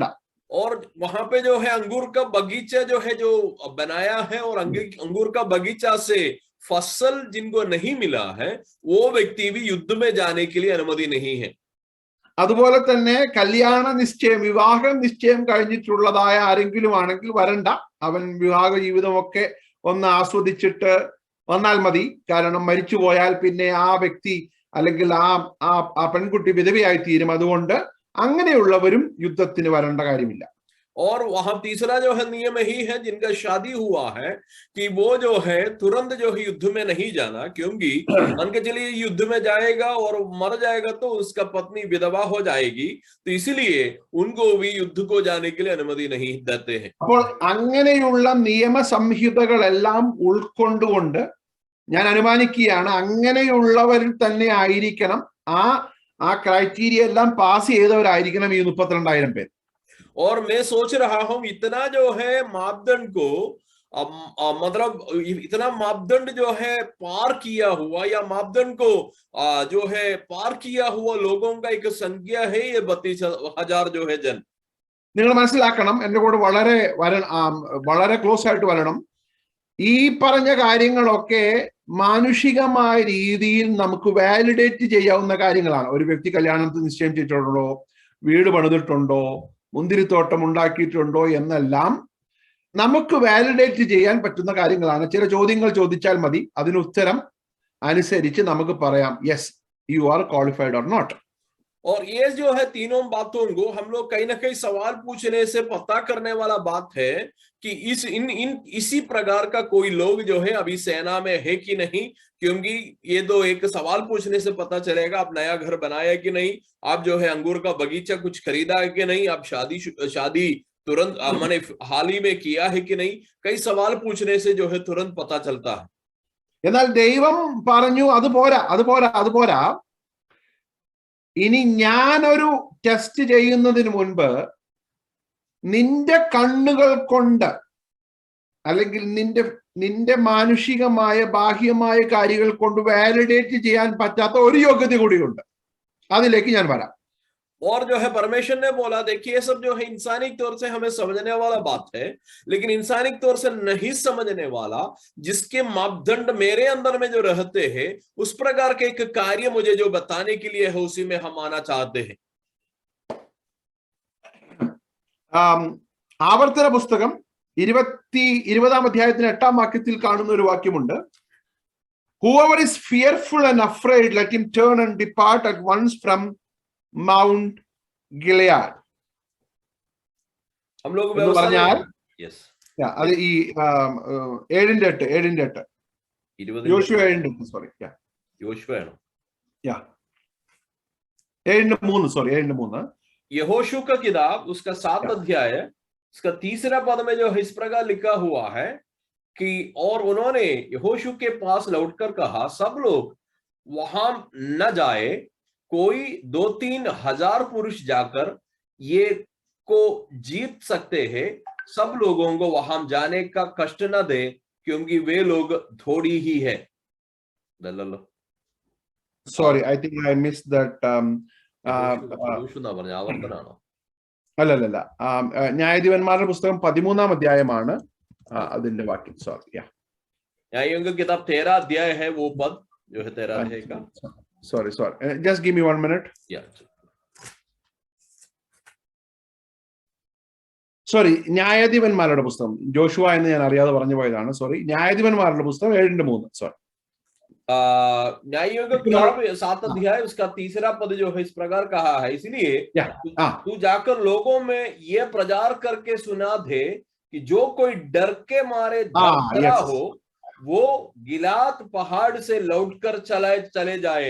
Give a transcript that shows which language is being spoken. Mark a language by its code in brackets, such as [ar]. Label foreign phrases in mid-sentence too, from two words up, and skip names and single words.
[hi] और वहां पे जो है अंगूर का बगीचा जो है जो बनाया है और अंगूर का बगीचा से फसल जिनको नहीं मिला है, वो व्यक्ति भी युद्ध में जाने के लिए अनुमति नहीं है. [ml] അതുപോലെ തന്നെ കല്യാണ നിശ്ചയം, വിവാഹ നിശ്ചയം കഴിഞ്ഞിട്ടുള്ളതായ ആരെങ്കിലും ആണെങ്കിൽ വരണ്ട. അവൻ വിവാഹ ജീവിതമൊക്കെ ഒന്ന് ആസ്വദിച്ചിട്ട് വന്നാൽ മതി. കാരണം മരിച്ചു പോയാൽ പിന്നെ ആ വ്യക്തി അല്ലെങ്കിൽ ആ പെൺകുട്ടി വിധവയായി തീരും. അതുകൊണ്ട് അങ്ങനെയുള്ളവരും യുദ്ധത്തിന് വരേണ്ട കാര്യമില്ല. [hi] और वहां तीसरा जो है नियम ही है जिनका शादी हुआ है कि वो जो है तुरंत जो है युद्ध में नहीं जाना, क्योंकि मान के चलिए युद्ध में जाएगा और मर जाएगा तो उसका पत्नी विधवा हो जाएगी, तो इसीलिए उनको भी युद्ध को जाने के लिए अनुमति नहीं देते हैं। [ml] അപ്പോൾ അങ്ങനെയുള്ള നിയമസംഹിതകളെല്ലാം ഉൾക്കൊണ്ടുകൊണ്ട് ഞാൻ അനുമാനിക്കുകയാണ് അങ്ങനെയുള്ളവരിൽ തന്നെ ആയിരിക്കണം ആ ക്രൈറ്റീരിയ എല്ലാം പാസ് ചെയ്തവരായിരിക്കണം ഈ 32,000 പേര്. [hi] और मैं सोच रहा हूं इतना जो है मापदंड को मतलब इतना मापदंड जो है पार किया हुआ या मापदंड को जो है पार किया हुआ लोगों का एक संख्या है ये 32,000 जो है जन. [ml] നിങ്ങൾ മനസ്സിലാക്കണം, എന്റെ കൂടെ വളരെ ക്ലോസ് ആയിട്ട് വരണം. ഈ പറഞ്ഞ കാര്യങ്ങളൊക്കെ മാനുഷികമായ രീതിയിൽ നമുക്ക് വാലിഡേറ്റ് ചെയ്യാവുന്ന കാര്യങ്ങളാണ്. ഒരു വ്യക്തി കല്യാണത്തിന് നിശ്ചയം ചെയ്തിട്ടുണ്ടോ, വീട് പണിതിട്ടുണ്ടോ, മുന്തിരിത്തോട്ടം ഉണ്ടാക്കിയിട്ടുണ്ടോ എന്നെല്ലാം നമുക്ക് വാലിഡേറ്റ് ചെയ്യാൻ പറ്റുന്ന കാര്യങ്ങളാണ്. ചില ചോദ്യങ്ങൾ ചോദിച്ചാൽ മതി, അതിന് ഉത്തരം അനുസരിച്ച് നമുക്ക് പറയാം [en] yes you are qualified or not. [hi] और ये जो है तीनों बातों को हम लोग कहीं ना कहीं सवाल पूछने से पता करने वाला बात है कि इसी प्रकार का कोई लोग जो है अभी सेना में है कि नहीं, क्योंकि ये तो एक सवाल पूछने से पता चलेगा आप नया घर बनाया कि नहीं, आप जो है अंगूर का बगीचा कुछ खरीदा है कि नहीं, आप शादी तुरंत मैंने हाल ही में किया है कि नहीं, कई सवाल पूछने से जो है तुरंत पता चलता है. [ml] എന്നാൽ ദൈവം പറഞ്ഞു അത് പോരാ, ഇനി ഞാനൊരു ടെസ്റ്റ് ചെയ്യുന്നതിന് മുൻപ് നിന്റെ കണ്ണുകൾ കൊണ്ട് അല്ലെങ്കിൽ നിന്റെ മാനുഷികമായ ബാഹ്യമായ കാര്യങ്ങൾ കൊണ്ട് വാലിഡേറ്റ് ചെയ്യാൻ പറ്റാത്ത ഒരു യോഗ്യത കൂടിയുണ്ട്. അതിലേക്ക് ഞാൻ വരാം. [hi] और जो है परमेश्वर ने बोला देखिए ये सब जो है इंसानिक तौर से हमें समझने वाला बात है, लेकिन इंसानिक तौर से नहीं समझने वाला जिसके मापदंड मेरे अंदर में जो रहते हैं उस प्रकार के एक कार्य मुझे जो बताने के लिए है उसी में हम आना चाहते हैं. [ml] ആവർത്തന പുസ്തകം 20-ാം അധ്യായത്തിന് 8-ാം വാക്യത്തിൽ കാണുന്ന ഒരു വാക്യമുണ്ട്. [en] Whoever is fearful and afraid, let him turn and depart at once from Mount Gilead. [hi] हम लोग [ml] പറഞ്ഞാൽ yes അത് ഈ 7:8 യോശുവ 7:8 സോറി യോശുവ ആണ് 7:3 [hi] यहोशू का किताब उसका 7 अध्याय उसका 3 पद में जो है इस प्रकार लिखा हुआ है कि और उन्होंने यहोशू के पास लौटकर कहा सब लोग वहां न जाए, कोई 2-3 हजार पुरुष जाकर ये को जीत सकते हैं, सब लोगों को वहां जाने का कष्ट न दे क्योंकि वे लोग थोड़ी ही है. [en] Sorry, I think I missed that. [ml] അല്ലല്ല, ന്യായാധിപന്മാരുടെ പുസ്തകം 13-ാം അധ്യായമാണ് അതിന്റെ വാക്യം. സോറി, [hi] न्यायों की किताब 13 अध्याय है वो पद जो है 13 अध्याय का. [en] Sorry, just give me 1 minute. [ml] സോറി, ന്യായാധിപന്മാരുടെ പുസ്തകം, ജോഷുവ എന്ന് ഞാൻ അറിയാതെ പറഞ്ഞു പോയതാണ്. സോറി, ന്യായാധിപന്മാരുടെ പുസ്തകം 7:3. സോറി, [hi] न्यायों का किताब 7 अध्याय उसका 3 पद जो है इस प्रकार कहा है, इसलिए तू जाकर लोगों में ये प्रचार करके सुना दे कि जो कोई डर के मारे डरा हो वो गिलाद पहाड़ से लौटकर चले जाए.